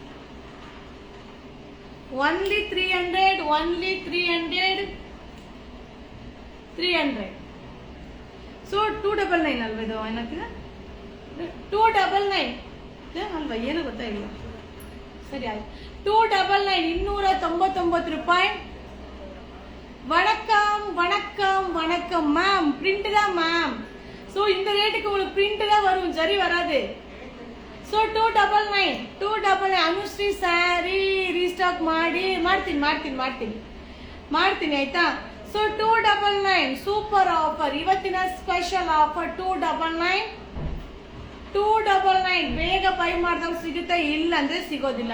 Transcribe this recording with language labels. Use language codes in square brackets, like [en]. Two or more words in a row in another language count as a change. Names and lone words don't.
[kn] ಓನ್ಲಿ 300. ಸೊ 299 ಅಲ್ವಾ ಇದು? ಏನಾಗ್ತಿದೆ 299 ಅಲ್ವಾ? ಏನು ಗೊತ್ತಾಗಿಲ್ಲ. ಸರಿ ಆಯ್ತು, 299, 299 ರೂಪಾಯಿ. [ta] வணக்கம் மேம். பிரிண்ட் தான் மேம். ஸோ இந்த ரேட்டுக்கு உங்களுக்கு பிரிண்ட் தான் வரும், ஜரி வராது. [kn] ஸோ 299 ಅನುಶ್ರೀ ಸ್ಯಾರಿ ರೀಸ್ಟಾಕ್ ಮಾಡ್ತೀನಿ ಆಯ್ತಾ. ಸೊ 299 [en] super offer, [kn] ಇವತ್ತಿನ [en] special offer [kn] 299. ಬೇಗ ಬೈ ಮಾಡಿದಾಗ ಸಿಗುತ್ತೆ, ಇಲ್ಲ ಅಂದ್ರೆ ಸಿಗೋದಿಲ್ಲ.